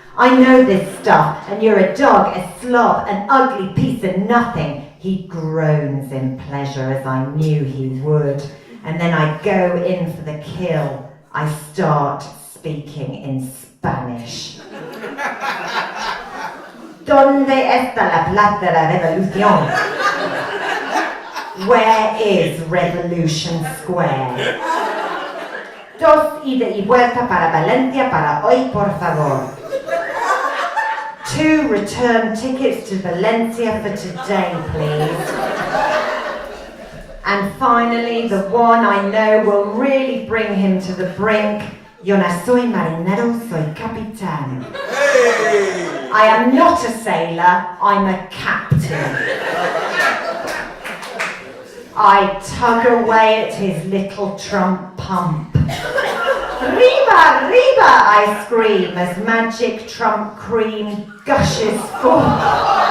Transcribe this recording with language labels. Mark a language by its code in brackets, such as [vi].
[en] I know this stuff, and you're a dog, a slob, an ugly piece of nothing. He groans in pleasure, as I knew he would. And then I go in for the kill. I start speaking in Spanish. [es] ¿Dónde está la plaza de la revolución? [en] Where is Revolution Square? [es] 2 ida y vuelta para Valencia para hoy, por favor. [en] 2 return tickets to Valencia for today, please. And finally, the one I know will really bring him to the brink. [es] Yo no soy marinero, soy capitán. [en] Hey! I am not a sailor, I'm a captain. I tug away at his little Trump pump. [es] Riba, riba, [en] I scream as magic Trump cream gushes forth.